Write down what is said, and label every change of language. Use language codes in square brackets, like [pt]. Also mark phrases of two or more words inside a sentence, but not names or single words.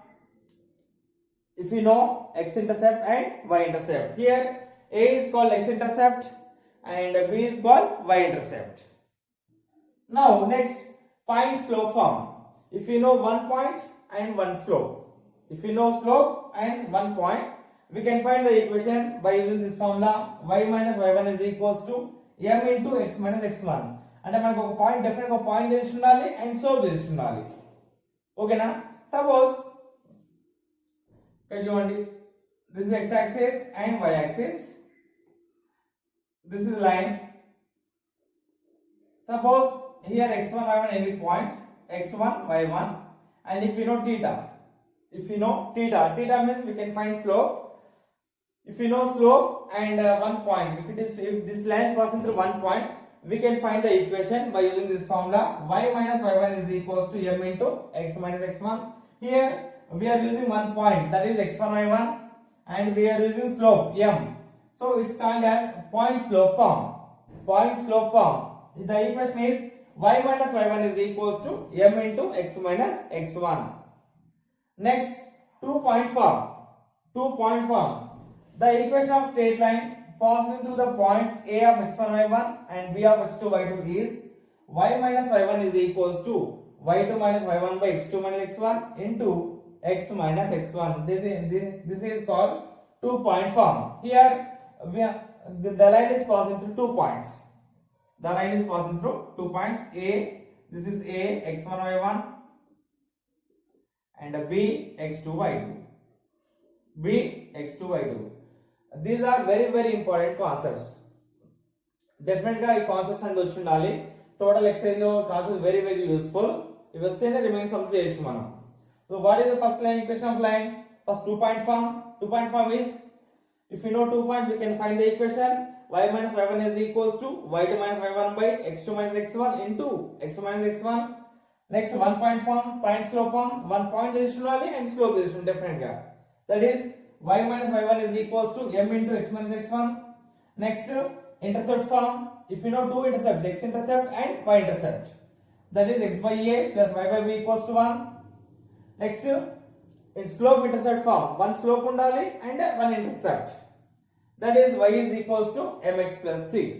[en] If you know x-intercept and y-intercept, here a is called x-intercept and b is called y-intercept. Now next, find slope form. If you know one point and one slope, if you know slope and one point, we can find the equation by using this formula y minus y1 is equals to m into x minus x1 [te] అంటే మనకు ఒక పాయింట్ డెఫినెట్ ఒక పాయింట్ తెలిసి ఉండాలి అండ్ స్లోప్ తెలిసి ఉండాలి ఓకేనా సపోజ్ ఇక్కడ చూడండి [en] this is x axis and y axis this is line suppose here x1 y1 any point x1 y1 and if you know theta means we can find slope. If you know slope and one point, if this line passes through one point, we can find the equation by using this formula y minus y1 is equals to m into x minus x1. Here we are using one point, that is x1 y1, and we are using slope m. So it's called as point slope form. The equation is y minus y1 is equals to m into x minus x1. Next, 2-point form. The equation of straight line passing through the points a of x1 y1 and b of x2 y2 is y minus y1 is equals to y2 minus y1 by x2 minus x1 into x minus x1. This is called 2-point form. Here the line is passing through 2 points. The line is passing through 2 points a. This is a x1 y1 and b x2 y2. These are very important concepts. [te] Definitely ఈ కాన్సెప్ట్స్ అన్ని వచ్చి ఉండాలి. [en] total exercise [te] లో [en] concepts very useful. [te] ఇవి వస్తేనే [en] remaining sums [te] చేయొచ్చు మనం. [en] So what is the first line equation of line? First 2-point form. 2-point form is if you know 2 points we can find the equation y minus y1 is equals to y2 minus y1 by x2 minus x1 into x minus x1. Next 1-point form, point slope form. [te] 1 point తెలిసి ఉండాలి [en] and slope [te] తెలిసి ఉండాలి definitely గా. [en] That is y minus y1 is equals to m into x minus x1. Next intercept form, if you know two intercepts, x intercept and y intercept, that is x by a plus y by b equals to 1. Next in slope intercept form, one slope undali and one intercept, that is y is equals to mx plus c.